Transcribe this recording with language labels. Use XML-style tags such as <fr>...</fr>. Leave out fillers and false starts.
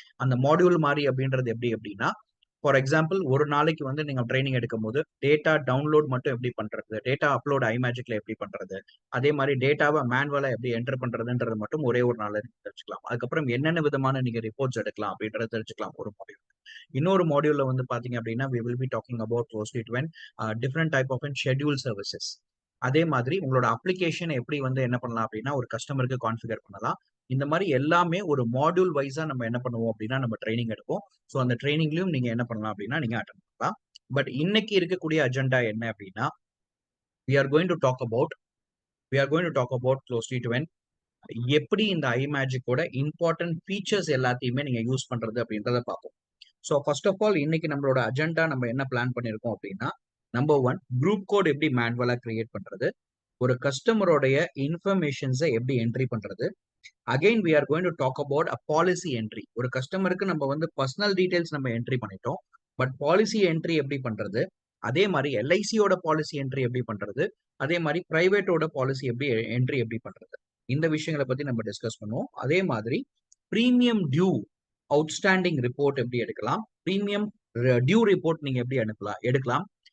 <ta>அந்த மாடியூல் மாதிரி அப்படின்றது எப்படி அப்படின்னா ஃபார் எக்ஸாம்பிள் ஒரு நாளைக்கு வந்து நீங்க ட்ரைனிங் எடுக்கும் போது டேட்டா டவுன்லோட் மட்டும் எப்படி பண்றது, டேட்டா அப்லோட் iMagicல எப்படி பண்றது, அதே மாதிரி டேட்டாவை மேனுவலா எப்படி என்டர் பண்றதுன்றது மட்டும் ஒரே ஒரு நாள் தெரிஞ்சுக்கலாம். அதுக்கப்புறம் என்னென்ன விதமான நீங்க ரிப்போர்ட்ஸ் எடுக்கலாம் அப்படின்றத தெரிஞ்சுக்கலாம் ஒரு மாடியூல். இன்னொரு மாடியூல்ல வந்து பாத்தீங்க அப்படின்னா</ta> <en>we will be talking about closely to different type of schedule services.</en> <ta>அதே மாதிரி உங்களோட அப்ளிகேஷன் எப்படி வந்து என்ன பண்ணலாம் அப்படின்னா ஒரு கஸ்டமருக்கு கான்ஃபிகர் பண்ணலாம். இந்த மாதிரி எல்லாமே ஒரு மாடியூல் வைஸா நம்ம என்ன பண்ணுவோம் அப்படின்னா நம்ம ட்ரைனிங் எடுப்போம். ஸோ அந்த ட்ரைனிங்லயும் நீங்க என்ன பண்ணலாம் அப்படின்னா நீங்க அட்டன் பண்ணலாம். பட் இன்னைக்கு இருக்கக்கூடிய அஜெண்டா என்ன அப்படின்னா</ta> <en>we are going to talk about closely to</en> <ta>எப்படி இந்த iMagicோட இம்பார்ட்டன்ட் ஃபீச்சர்ஸ் எல்லாத்தையுமே நீங்க யூஸ் பண்றது அப்படின்றத பார்ப்போம். ஸோ ஃபர்ஸ்ட் ஆஃப் ஆல் இன்னைக்கு நம்மளோட அஜெண்டா நம்ம என்ன பிளான் பண்ணியிருக்கோம் அப்படின்னா நம்பர் 1 குரூப் கோட் எப்படி மேனுவலா கிரியேட் பண்றது, ஒரு கஸ்டமரோடைய இன்ஃபர்மேஷன்ஸை எப்படி என்ட்ரி பண்றது.</ta> <en>Again we are going to talk about a policy entry.</en> <ta>ஒரு கஸ்டமருக்கு நம்ம வந்து பர்சனல் டீடைல்ஸ் நம்ம என்ட்ரி பண்ணிட்டோம். பட் பாலிசி என்ட்ரி எப்படி பண்றது, அதே மாதிரி எல்ஐசியோட பாலிசி என்ட்ரி எப்படி பண்றது, அதே மாதிரி பிரைவேட்டோட பாலிசி என்ட்ரி எப்படி பண்றது, இந்த விஷயங்களை பத்தி நம்ம டிஸ்கஸ் பண்ணுவோம். அதே மாதிரி பிரீமியம் டியூ அவுட்ஸ்டாண்டிங் ரிப்போர்ட் எப்படி எடுக்கலாம், பிரீமியம் டியூ ரிப்போர்ட் நீங்க எப்படி எடுக்கலாம்.</ta>